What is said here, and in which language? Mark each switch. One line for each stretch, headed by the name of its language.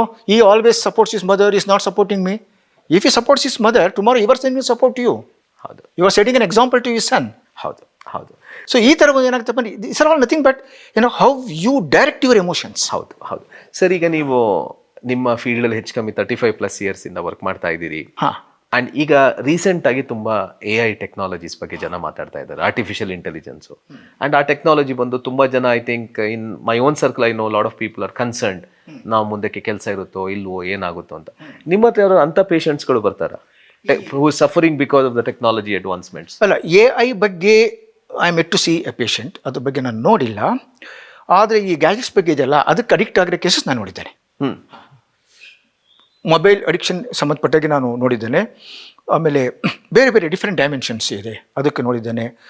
English: He always supports his mother, he is not supporting me. If he supports his mother, tomorrow your son will support you.
Kannada: ಹೌದು.
English: You are setting an example to his son.
Kannada: ಹೌದು, ಹೌದು.
English: so
Kannada: ಈ ಥರ ಏನಾಗ್ತಪ್ಪ,
English: It's all nothing but how you direct your emotions.
Kannada: ಹೌದು, ಹೌದು. Sir, ಈಗ ನೀವು ನಿಮ್ಮ ಫೀಲ್ಡಲ್ಲಿ ಹೆಚ್ಚು ಕಮ್ಮಿ 35+ ಇಯರ್ಸಿಂದ ವರ್ಕ್ ಮಾಡ್ತಾ ಇದ್ದೀರಿ. ಆ್ಯಂಡ್ ಈಗ ರೀಸೆಂಟಾಗಿ ತುಂಬ AI ಟೆಕ್ನಾಲಜೀಸ್ ಬಗ್ಗೆ ಜನ ಮಾತಾಡ್ತಾ ಇದ್ದಾರೆ, ಆರ್ಟಿಫಿಷಿಯಲ್ ಇಂಟೆಲಿಜೆನ್ಸು. ಆ್ಯಂಡ್ ಆ ಟೆಕ್ನಾಲಜಿ ಬಂದು ತುಂಬ ಜನ,
English: I think in my own circle I know lot of people are concerned,
Kannada: ನಾವು ಮುಂದಕ್ಕೆ ಕೆಲಸ ಇರುತ್ತೋ ಇಲ್ವೋ, ಏನಾಗುತ್ತೋ ಅಂತ. ನಿಮ್ಮ ಹತ್ರ ಯಾರು ಅಂಥ ಪೇಷಂಟ್ಸ್ಗಳು ಬರ್ತಾರಾ
English: who is suffering because of the technology advancements?
Kannada: ಅಲ್ಲ, AI ಬಗ್ಗೆ
English: I am yet to see a patient,
Kannada: ಅದ್ರ ಬಗ್ಗೆ ನಾನು ನೋಡಿಲ್ಲ. ಆದರೆ ಈ ಗ್ಯಾಜೆಟ್ಸ್ ಬಗ್ಗೆ ಇದೆಯಲ್ಲ, ಅದಕ್ಕೆ ಅಡಿಕ್ಟ್ ಆಗಿರೋ ಕೇಸಸ್ ನಾನು ನೋಡಿದ್ದೇನೆ. ಮೊಬೈಲ್ ಅಡಿಕ್ಷನ್ ಸಂಬಂಧಪಟ್ಟಾಗಿ ನಾನು ನೋಡಿದ್ದೇನೆ. ಆಮೇಲೆ ಬೇರೆ ಬೇರೆ ಡಿಫ್ರೆಂಟ್ ಡೈಮೆನ್ಷನ್ಸ್ ಇದೆ, ಅದಕ್ಕೆ ನೋಡಿದ್ದೇನೆ.